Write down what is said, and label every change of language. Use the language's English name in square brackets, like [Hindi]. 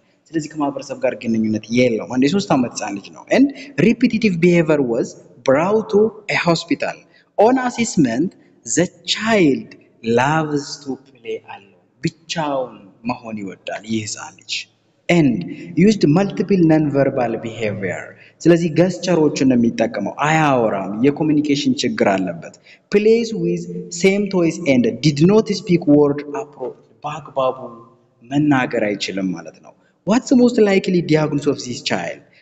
[Amharic] ስለዚህ ከማህበረሰብ ጋር ግንኙነት የለውም። አንድ የ3 ዓመት ህፃን ልጅ ነው። [English] and repetitive behavior was brought to a hospital. On assessment, the child loves to play alone. [Amharic] ብቻውን መሆን ይወዳል ይህ ህፃን ልጅ [English] and used multiple non-verbal behavior. [Amharic] ስለዚህ ገስቸሮችን ነው የሚጠቀመው። አያወራም። የኮሙኒኬሽን ችግር አለበት። [English] plays with same toys and did not speak word approach. [Amharic] በአግባቡ መናገር አይችልም ማለት ነው። [English] What's the most likely diagnosis of this child?